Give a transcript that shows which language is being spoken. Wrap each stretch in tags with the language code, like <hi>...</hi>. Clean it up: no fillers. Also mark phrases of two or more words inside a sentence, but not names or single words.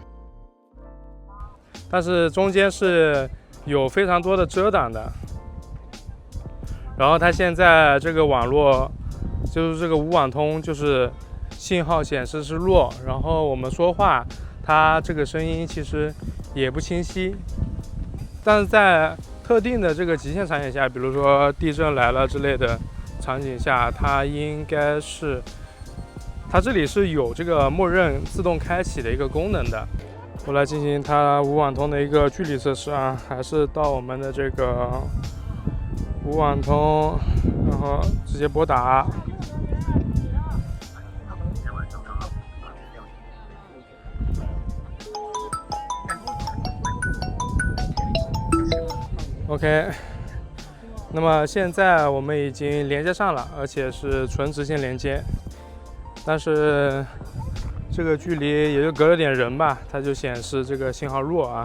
<zh>但是中间是有非常多的遮挡的。然后它现在这个网絡就是这个无网通，就是信号显示是弱，然后我们说话它这个声音其實也不清晰。但是在特定的這個極限場景下，比如說地震來了之類的場景下，它應該是它這裡是有這個默認自動開啟的一個功能的。我來進行它無網通的一個距離測試啊，還是到我們的這個無網通，然後直接撥打。OK， 那麼現在我們已經連接上了，而且是純直線連接，但是這個距離也就隔了點人吧，它就顯示這個信號弱啊。</zh>